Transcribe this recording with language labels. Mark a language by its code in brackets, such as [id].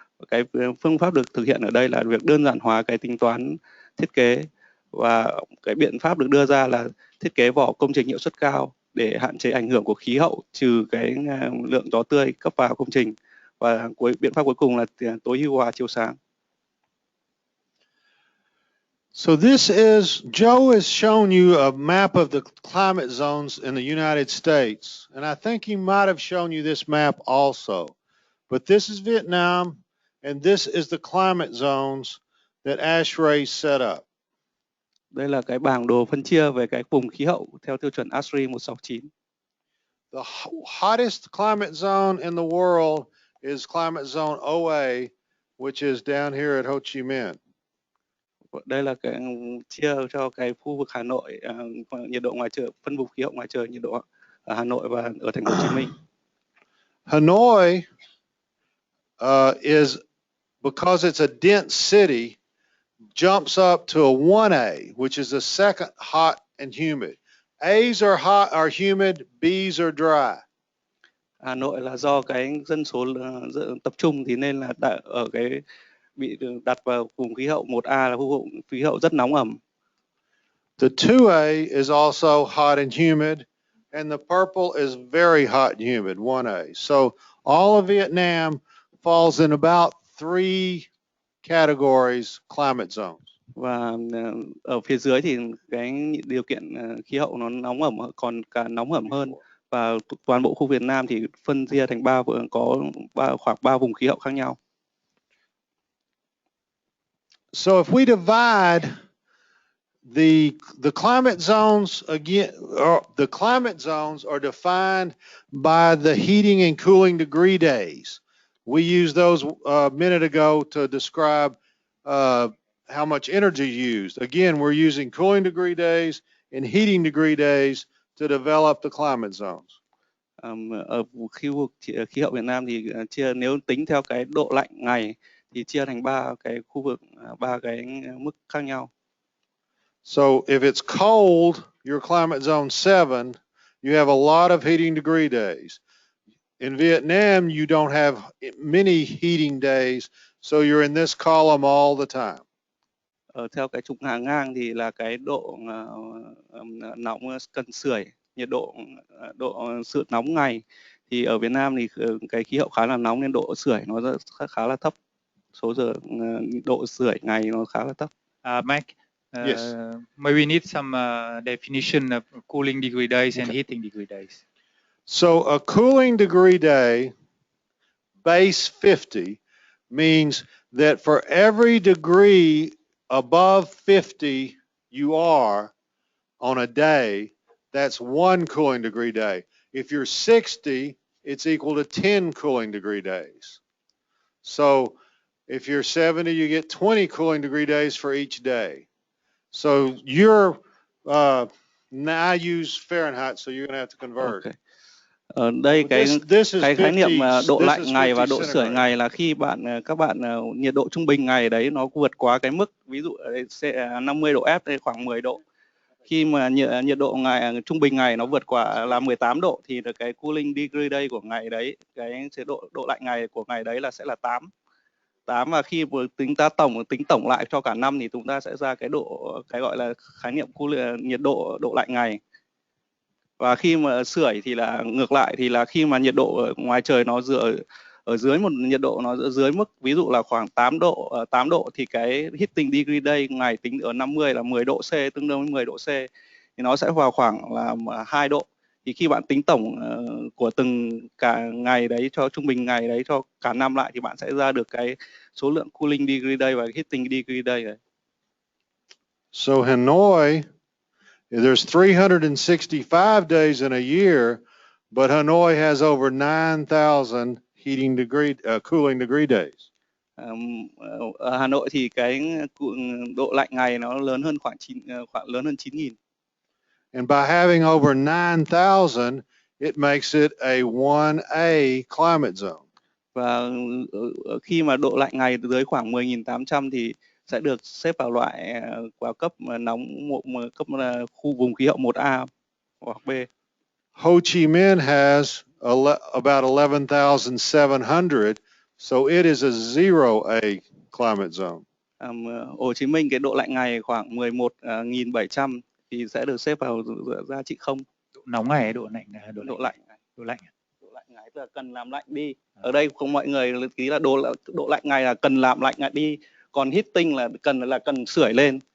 [vi] Cái phương pháp được thực hiện ở đây là việc đơn giản hóa cái tính toán thiết kế, và cái biện pháp được đưa ra là thiết kế vỏ công trình hiệu suất cao để hạn chế ảnh hưởng của khí hậu, trừ cái lượng gió tươi cấp vào công trình, và biện pháp cuối cùng là tối ưu hóa chiếu sáng. [en] So Joe has shown you a map of the climate zones in the United States, and I think he might have shown you this map also. But this is Vietnam, and this is the climate zones that ASHRAE set up. [vi] Đây là cái bảng đồ phân chia về cái vùng khí hậu theo tiêu chuẩn ASHRAE 169. [en] The hottest climate zone in the world is climate zone OA, which is down here at Ho Chi Minh. [vi] Đây là cái chia cho cái khu vực Hà Nội, nhiệt độ ngoài trời, phân vùng khí hậu ngoài trời, nhiệt độ ở Hà Nội và ở thành phố Hồ Chí Minh. [en] Hanoi is, because it's a dense city, jumps up to a 1A, which is the second hot and humid. A's are hot, are humid, B's are dry. [vi] Hà Nội là do cái dân số tập trung thì nên là ở cái bị đặt vào vùng khí hậu 1A là khu khí hậu rất nóng ẩm. [en] The 2A is also hot and humid, and the purple is very hot and humid, 1A. So all of Vietnam falls in about 3 categories, climate zones. [vi] Và ở phía dưới thì cái điều kiện khí hậu nó nóng ẩm, còn cả nóng ẩm hơn, và toàn bộ khu Việt Nam thì phân chia thành khoảng 3 vùng khí hậu khác nhau. [en] So if we divide the climate zones again, the climate zones are defined by the heating and cooling degree days. We used those a minute ago to describe how much energy used. Again, we're using cooling degree days and heating degree days to develop the climate zones. [vi] Ở khu vực khí hậu Việt Nam thì nếu tính theo cái độ lạnh ngày thì chia thành 3 cái khu vực, 3 cái mức khác nhau. [en] So if it's cold, your climate zone 7, you have a lot of heating degree days. In Vietnam, you don't have many heating days, so you're in this column all the time. [vi] Theo cái trục hàng ngang thì là cái độ nóng cần sưởi, nhiệt độ sự nóng ngày, thì ở Việt Nam thì cái khí hậu khá là nóng nên độ sưởi nó khá là thấp, số giờ độ sưởi ngày nó khá là thấp. [en] Mike, Yes. Maybe we need some definition of cooling degree days and heating degree days. So a cooling degree day, base 50, means that for every degree above 50 you are on a day, that's 1 cooling degree day. If you're 60, it's equal to 10 cooling degree days. So if you're 70, you get 20 cooling degree days for each day. So you're, now I use Fahrenheit, so you're going to have to convert. [vi] Ok. Ở đây [en] This is [vi] cái khái niệm độ [en] this [vi] lạnh [en] is [vi] ngày và [en] 50 [vi] độ sưởi [en] centigrade. [vi] ngày là khi các bạn nhiệt độ trung bình ngày đấy nó vượt quá cái mức, ví dụ ở đây 50 độ F đây khoảng 10 độ. Khi mà nhiệt độ ngày trung bình ngày nó vượt qua là 18 độ thì cái cooling degree day của ngày đấy, cái chế độ lạnh ngày của ngày đấy sẽ là 8. Và khi tính tổng lại cho cả năm thì chúng ta sẽ ra cái gọi là khái niệm nhiệt độ lạnh ngày. Và khi mà sưởi thì là ngược lại, thì là khi mà nhiệt độ ở ngoài trời nó ở dưới một nhiệt độ nó dưới mức ví dụ là khoảng 8 độ thì cái heating degree day ngày tính ở 50 là 10 độ C, tương đương với 10 độ C, thì nó sẽ vào khoảng là 2 độ. Thì khi bạn tính tổng của từng cả ngày đấy cho trung bình ngày đấy cho cả năm lại thì bạn sẽ ra được cái số lượng cooling degree day và heating degree day đấy. [en] So Hanoi, there's 365 days in a year, but Hanoi has over 9,000 cooling degree days. [vi] Ở Hà Nội thì cái độ lạnh ngày nó lớn hơn khoảng lớn hơn 9.000. [en] And by having over 9,000, it makes it a 1A climate zone. [vi] Và khi mà độ lạnh ngày dưới khoảng 10.800 thì sẽ được xếp vào loại vào cấp nóng, cấp khu vùng khí hậu 1A hoặc B. [en] Ho Chi Minh has about 11,700, so it is a 0A climate zone. [vi] Hồ Chí Minh cái độ lạnh ngày khoảng 11.700 thì sẽ được xếp vào giá trị 0. Độ nóng ngày, độ lạnh ngày. Độ lạnh ngày tức là cần làm lạnh đi. Ở đây không mọi người ký là độ lạnh ngày là cần làm lạnh đi, còn heating là cần sưởi lên.